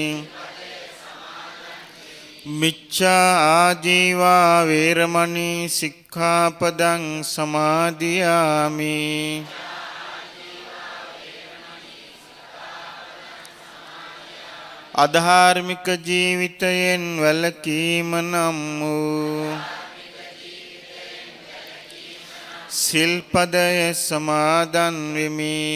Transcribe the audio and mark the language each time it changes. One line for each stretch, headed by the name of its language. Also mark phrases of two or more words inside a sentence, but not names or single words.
Pali: මිච්ඡා ආජීවා වේරමණී සික්ඛාපදං සමාදියාමි.
Sinhala: අධාර්මික ජීවිතයෙන් වැළකීම නම් වූ සිල්පදය සමාදන් වෙමි.